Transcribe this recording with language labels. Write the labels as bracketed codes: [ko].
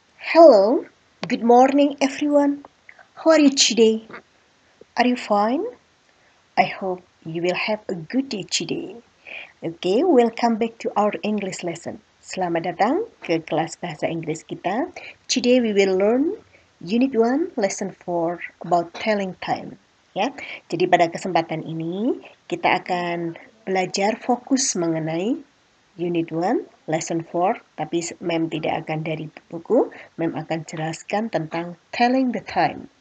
[en] Hello, good morning everyone. How are you today? Are you fine? I hope you will have a good day today. Okay, welcome back to our English lesson. [id] Selamat datang ke kelas bahasa Inggris kita. [en] Today we will learn Unit 1, Lesson 4 about telling time. [id] Ya, jadi pada kesempatan ini kita akan belajar fokus mengenai Unit 1, Lesson 4, tapi Mem tidak akan dari buku, Mem akan jelaskan tentang telling the time.